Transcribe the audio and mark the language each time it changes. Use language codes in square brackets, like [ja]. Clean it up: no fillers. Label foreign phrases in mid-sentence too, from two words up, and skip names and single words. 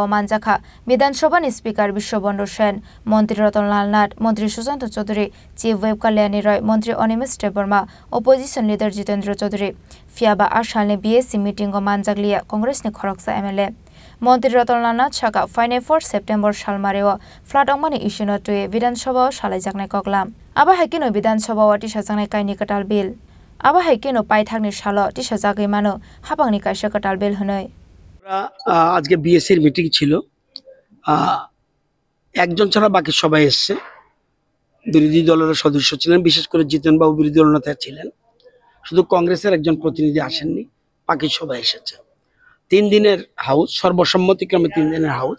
[trp] मानजाखा विधानसभानि स्पीकर विश्वबंधु सेन मंत्री रतनलाल नाथ मंत्री सुशांत चौधरी [en] chief whip [trp] कल्याणी रॉय मंत्री अनिमेश देबबर्मा [en] opposition leader [trp] जितेंद्र चौधरी फियाबा आसालनि [en] BSC meeting [trp] मानजाकलिया कांग्रेसनि खरकसा एमएलए मंत्री रतनलाल नाथ साका फाइनाय 4 सेप्टेम्बर सालमारेव फ्लाट अंगमानि इस्यूनो तुये विधानसभा सालायजाकनाय कगलाम आबा हाइकेनो विधानसभा टिसाजाकनाय कायनि कटाल बिल आबा हाइकेनो पाइथाकनि साल टिसाजागै मानो हाबांनि कायसा कटाल बिल हनै [bn] আজকে বিএসসির মিটিং ছিল একজন ছাড়া বাকি সবাই এসেছে বিরোধী দলের সদস্য ছিলেন বিশেষ করে জিতেন বাবু বিরোধী দলনেতা ছিলেন শুধু কংগ্রেসের একজন প্রতিনিধি আসেননি বাকি সবাই এসেছে 3 দিনের হাউস সর্বসম্মতিক্রমে 3 দিনের হাউস